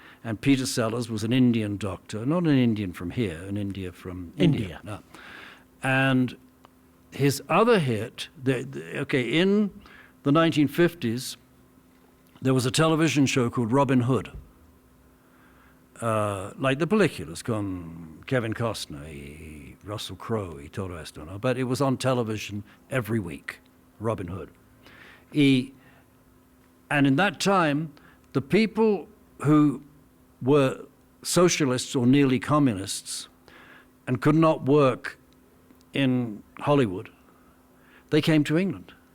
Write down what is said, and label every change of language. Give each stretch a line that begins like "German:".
English: And Peter Sellers was an Indian doctor, not an Indian from here, an Indian from India. No. And his other hit, in the 1950s, there was a television show called Robin Hood. Like the
Spanish: películas con Kevin Costner y Russell Crowe y todo esto, ¿no?
English: But it was on television every week, Robin Hood. And in that time, the people who were socialists or nearly communists and could not work in Hollywood, they came to England.